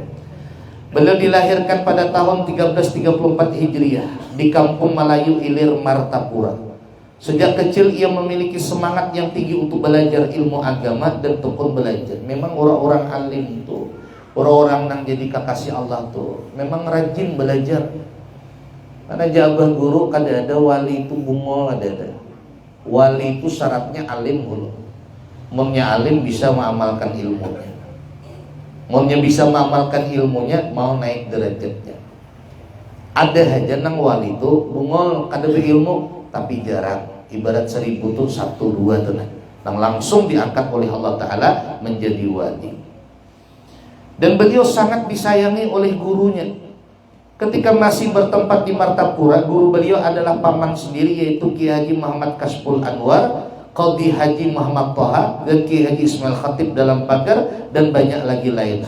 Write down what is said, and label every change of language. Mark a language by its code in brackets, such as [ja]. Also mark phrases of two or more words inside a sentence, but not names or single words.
[id] Beliau dilahirkan pada tahun 1334 Hijriah di Kampung Melayu Ilir, Martapura. Sejak kecil ia memiliki semangat yang tinggi untuk belajar ilmu agama dan tekun belajar. Memang orang-orang alim tuh, orang-orang yang jadi kekasih Allah tuh, memang rajin belajar. [bjn] Karena jabah guru kada ada, wali itu bungol ada. [id] Wali itu syaratnya alim dulu. Maunya alim bisa mengamalkan ilmunya. Maunya bisa mengamalkan ilmunya, mau naik derajatnya. [bjn] Ada aja nang wali itu bungol kada berilmu tapi jarang. Ibarat 1000 tuh 1 2 tuh nang langsung diangkat oleh Allah Ta'ala menjadi wali. [id] Dan beliau sangat disayangi oleh gurunya. Ketika masih bertempat di Martapura, guru beliau adalah paman sendiri yaitu Kiai Haji Muhammad Kasbul Anwar, Qadhi Haji Muhammad Toha, dan Kiai Haji Ismail Khatib dalam Pagar, dan banyak lagi lainnya.